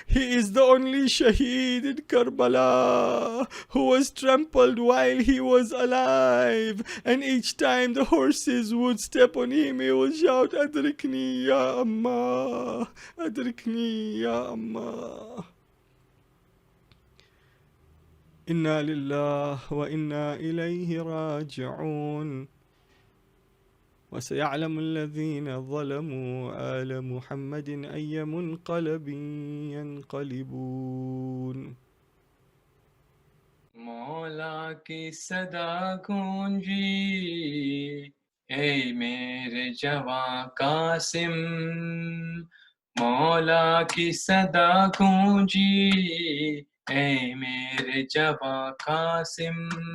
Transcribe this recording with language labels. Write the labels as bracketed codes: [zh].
[en] He is the only Shaheed in Karbala who was trampled while he was alive, and each time the horses would step on him he would shout, [ar] "Adrikni ya Amma, Adrikni ya Amma." إنا لله وإنا إليه راجعون وسيعلم الذين ظلموا آل محمد أي منقلب ينقلبون. [hi] मौला की सदा गूंजी, ए मेरे जवां कासिम। मौला की सदा गूंजी, ए मेरे जवां कासिम।